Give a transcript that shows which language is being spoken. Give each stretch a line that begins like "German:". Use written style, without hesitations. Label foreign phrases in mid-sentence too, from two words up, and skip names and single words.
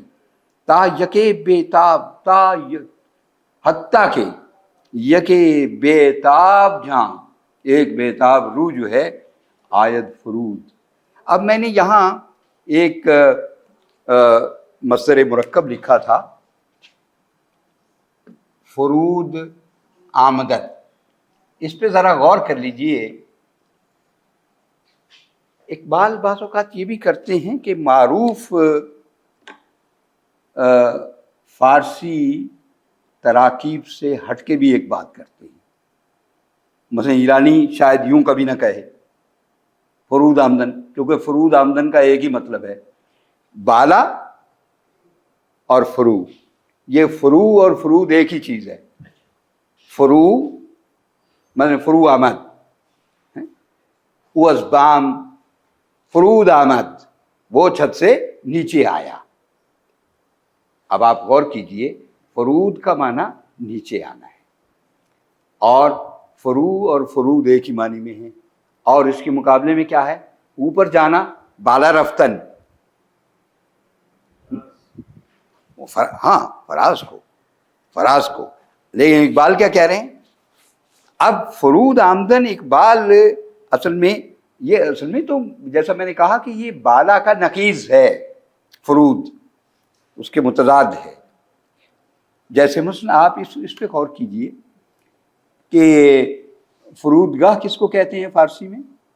Persian: تا یکے بےتاب،
Urdu: حتیٰ کہ
Persian: یکے بےتاب جہاں،
Urdu: ایک بےتاب روح جو ہے آیت فرود. اب میں نے یہاں ایک مصدر مرکب لکھا تھا،
Persian: فرود آمدن.
Urdu: اس پہ ذرا غور کر لیجئے. اقبال بعض اوقات یہ بھی کرتے ہیں کہ معروف فارسی تراکیب سے ہٹ کے بھی ایک بات کرتے ہیں. مثلا ایرانی شاید یوں کبھی نہ کہے
Persian: فرود آمدن،
Urdu: کیونکہ
Persian: فرود آمدن
Urdu: کا ایک ہی مطلب ہے بالا اور فرو. یہ فرو اور فرود ایک ہی چیز ہے. فرو مثلا
Persian: فرو آمد،
Urdu: وہ
Persian: ازبام، فرود آمد
Urdu: وہ چھت سے نیچے آیا. اب آپ غور کیجئے، فرود کا معنی نیچے آنا ہے، اور فرو اور فرود ایک ہی معنی میں ہیں. اور اس کے مقابلے میں کیا ہے؟ اوپر جانا،
Persian: بالا رفتن.
Urdu: ہاں فراز کو. لیکن اقبال کیا کہہ رہے ہیں؟ اب
Persian: فرود آمدن
Urdu: اقبال اصل میں تو جیسا میں نے کہا کہ یہ بالا کا نقیض ہے، فرود اس کے متضاد ہے. جیسے مثلا آپ اس پہ غور کیجئے کہ فرودگاہ کس کو کہتے ہیں فارسی میں؟